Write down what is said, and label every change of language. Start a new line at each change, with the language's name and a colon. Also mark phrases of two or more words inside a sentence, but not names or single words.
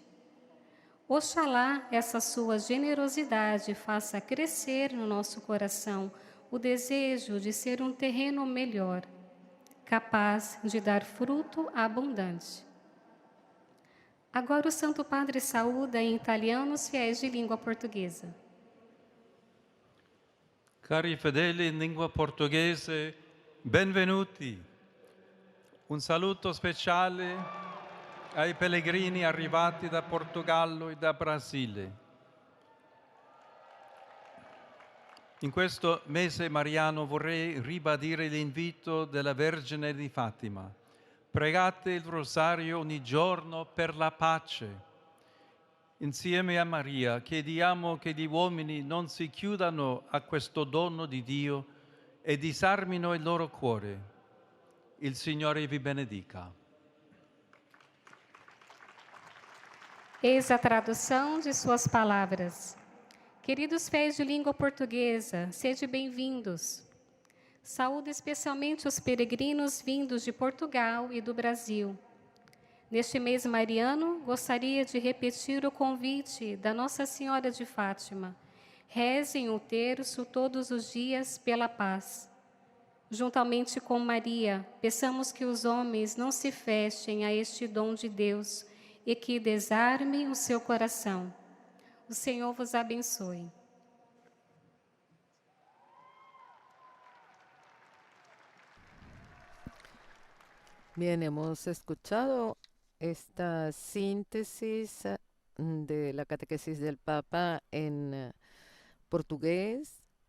Portuguese: Oxalá essa sua generosidade faça crescer no nosso coração o desejo de ser um terreno melhor, capaz de dar fruto abundante. Agora o Santo Padre saúda em italiano os fiéis de língua portuguesa.
Italian: Cari fedeli in lingua portoghese, benvenuti. Un saluto speciale ai pellegrini arrivati da Portogallo e da Brasile. In questo mese mariano vorrei ribadire l'invito della Vergine di Fatima. Pregate il rosario ogni giorno per la pace. Insieme a Maria chiediamo che gli uomini non si chiudano a questo dono di Dio e disarmino il loro cuore. Il Signore vi benedica.
Portuguese: Eis a tradução de suas palavras. Queridos fiéis de língua portuguesa, sede bem-vindos. Saúdo especialmente os peregrinos vindos de Portugal e do Brasil. Neste mês mariano, gostaria de repetir o convite da Nossa Senhora de Fátima. Rezem o terço todos os dias pela paz. Juntamente com Maria, peçamos que os homens não se fechem a este dom de Deus e que desarmem o seu coração. O Senhor vos abençoe.
Spanish: Bien, hemos escuchado esta síntesis de la catequesis del Papa en portugués.